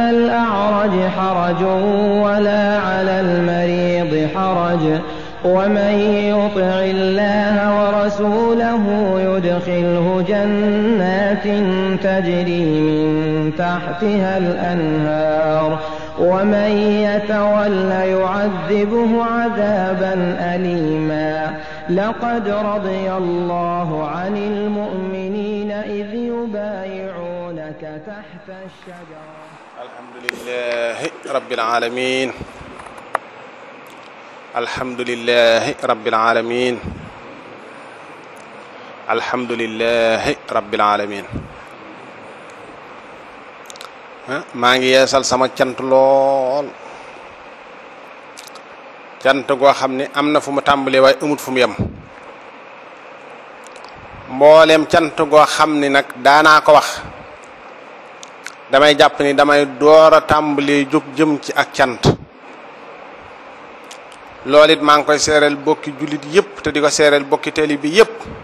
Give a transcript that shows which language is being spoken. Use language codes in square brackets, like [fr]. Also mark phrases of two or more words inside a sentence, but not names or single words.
[ar] الأعرج حرج ولا على المريض حرج ومن يطع الله ورسوله يدخله جنات تجري من تحتها الأنهار ومن يتول يعذبه عذابا أليما لقد رضي الله عن المؤمنين إذ يبايعونك تحت الشجرة. الحمد لله رب العالمين. الحمد لله رب العالمين. الحمد لله رب العالمين. [wo] maa ngi yeesal sama cant lool cant goo xam ne am na fu mu tàmbalee waaye amut fu mu yem mbooleem cant goo xam ni nag daanaa ko wax damay jàpp ni damay door a tàmbalee jóg jëm ci ak cant loolu it maa ngi koy seereel bokki jullit yépp te di ko seereel bokki taalibe bi yépp